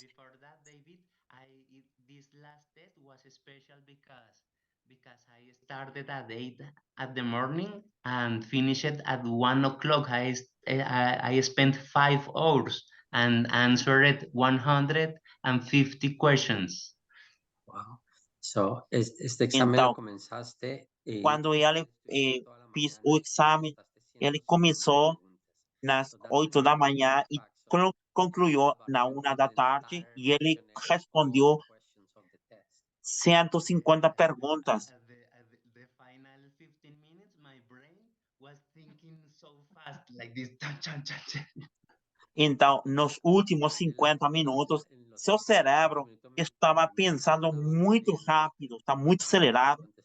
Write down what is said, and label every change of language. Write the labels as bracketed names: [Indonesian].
[English] Before that, David, this last test was special because I started at 8 at the morning and finished at 1 o'clock. I spent 5 hours and answered 150 questions. Wow. So, [Spanish] este examen [Portuguese] Então, [Spanish] lo comenzaste [Portuguese] quando ele fez o exame, ele começou nas 8 da manhã e concluiu na 1 da tarde e ele respondeu 150 perguntas. [English] At the final 15 minutes, my brain was thinking so fast, like this. Chan, chan, chan, chan. [Portuguese] Então, nos últimos 50 minutos, seu cérebro estava pensando muito rápido, está muito acelerado.